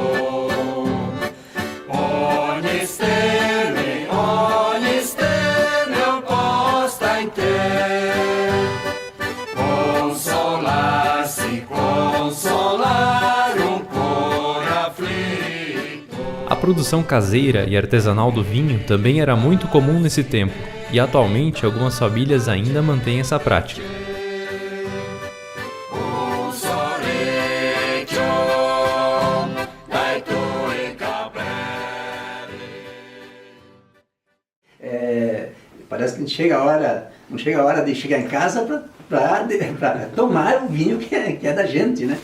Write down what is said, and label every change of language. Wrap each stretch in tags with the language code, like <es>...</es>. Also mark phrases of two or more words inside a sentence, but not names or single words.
<it>ogni stelle posta in te, consolare un cuore afflitto.</it> <pt>A produção caseira e artesanal do vinho também era muito comum nesse tempo, e atualmente algumas famílias ainda mantêm essa prática. Parece que não chega a hora de chegar em casa para tomar o vinho que é da gente, né?</pt>